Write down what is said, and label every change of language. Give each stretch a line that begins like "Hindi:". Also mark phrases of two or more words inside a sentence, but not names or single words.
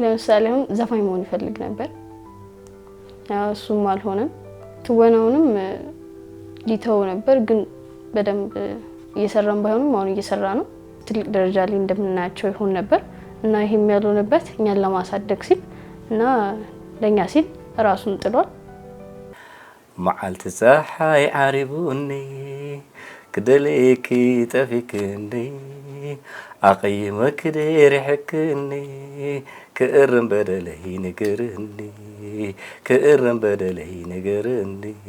Amharic: ለምሳሌ አሁን ዘፋኝ መሆን ይፈልግ ነበር፣ እሱም አልሆነም። ትወናውንም ሊተው ነበር ግን በደንብ እየሰራን ባይሆንም አሁን እየሰራ ነው። ትልቅ ደረጃ ላይ እንደምናያቸው ይሆን ነበር እና ይሄም ያልሆነበት እኛን ለማሳደግ ሲል እና ለኛ ሲል ራሱን ጥሏል።
Tigrinya: መዓልቲ ፀሓይ ዓሪቡኒ ክደልይኪ ጠፊክኒ ኣቐይመ ክደሪሕክኒ ክእርን በደለይ ንገርኒ ክእርን በደለይ ንገርኒ